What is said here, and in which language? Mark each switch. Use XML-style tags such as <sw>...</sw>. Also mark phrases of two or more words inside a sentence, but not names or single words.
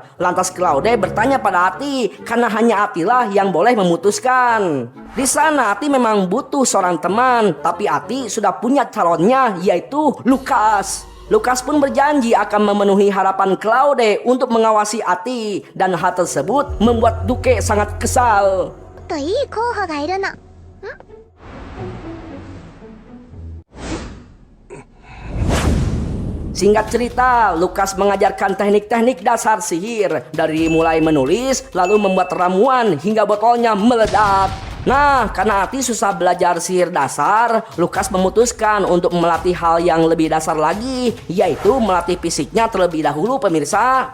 <id>Lantas Claude bertanya pada Ati karena hanya Atilah yang boleh memutuskan. Di sana Ati memang butuh seorang teman, tapi Ati sudah punya calonnya yaitu Lukas. Lukas pun berjanji akan memenuhi harapan Claude untuk mengawasi Ati, dan hal tersebut membuat Duke sangat kesal.</id> <ja>といい候補がいるの。</ja> <id>Singkat cerita, Lukas mengajarkan teknik-teknik dasar sihir, dari mulai menulis, lalu membuat ramuan hingga botolnya meledak. Nah, karena Ati susah belajar sihir dasar, Lukas memutuskan untuk melatih hal yang lebih dasar lagi, yaitu melatih fisiknya terlebih dahulu pemirsa.</id>